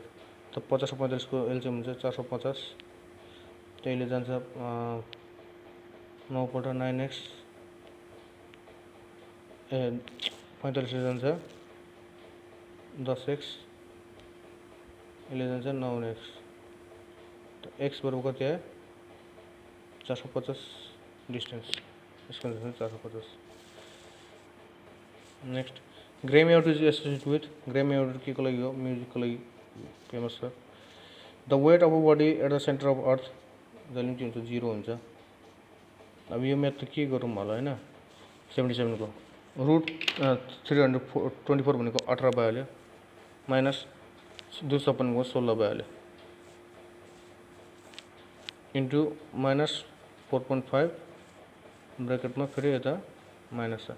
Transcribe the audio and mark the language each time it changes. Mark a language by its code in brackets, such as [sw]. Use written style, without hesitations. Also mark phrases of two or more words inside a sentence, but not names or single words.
[ne] त 50 र 45 को एलसीएम हुन्छ 450, त्यसले जान्छ 9 पल्ट 9x 45 ले जान्छ 10x, यसले जान्छ 9x। त x बराबर कति आयो? 450 डिस्टेंस, [hi] इसको आंसर [ne] 450। [en] Next Grammy Award is associated with, [ne] ग्रैमी अवार्ड के को लागि हो? म्युजिक को लागि फेमस छ। [en] The weight of a body at the centre of Earth [ne] जहिले के हुन्छ? 0 हुन्छ। अब यो म्याथ त के गरौँ होला हैन? 77 को रुट 324 भनेको 18 भइहाल्यो, माइनस 256 को 16 भइहाल्यो, इन्टु माइनस 4.5 ब्रैकेटमा फेरि यता माइनस छ।